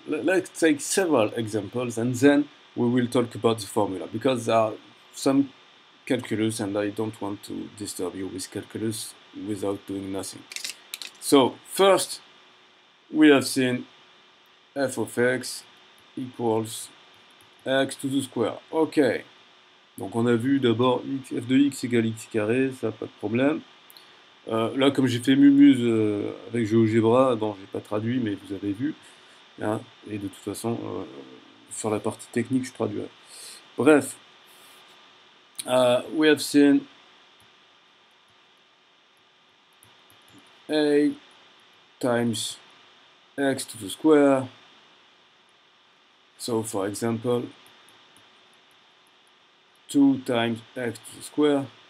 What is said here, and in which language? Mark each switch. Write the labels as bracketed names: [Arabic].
[English] Let's take several examples, and then we will talk about the formula, because there are some calculus and I don't want to disturb you with calculus without doing nothing. So first we have seen f of x equals x to the square. [French] Ok, donc on a vu d'abord f de x égale x carré, ça pas de problème. Là, comme j'ai fait Mumuse avec GeoGebra, bon, j'ai pas traduit, mais vous avez vu. Hein, et de toute façon, sur la partie technique, je traduirai. [English] Bref, we have seen a times x to the square. So, for example, 2 times x to the square.